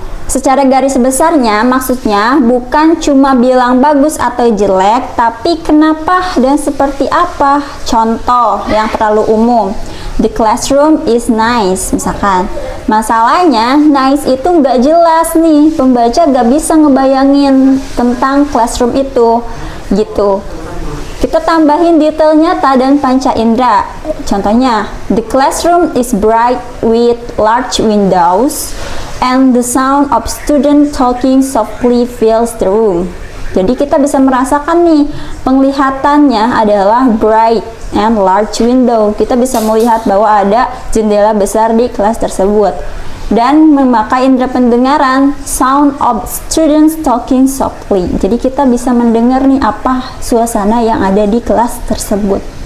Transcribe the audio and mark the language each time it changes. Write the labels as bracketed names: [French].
[Indonesian] Secara garis besarnya maksudnya bukan cuma bilang bagus atau jelek, tapi kenapa dan seperti apa. Contoh yang terlalu umum, [English] the classroom is nice [Indonesian] misalkan. Masalahnya nice itu nggak jelas nih, pembaca nggak bisa ngebayangin tentang classroom itu gitu. Kita tambahin detail nyata dan panca indera. Contohnya, [English] the classroom is bright with large windows and the sound of student talking softly fills the room. [Indonesian] Jadi kita bisa merasakan nih, penglihatannya adalah [English] bright and large window. [Indonesian] Kita bisa melihat bahwa ada jendela besar di kelas tersebut. Dan memakai indera pendengaran, [English] sound of students talking softly. [Indonesian] Jadi kita bisa mendengar nih apa suasana yang ada di kelas tersebut.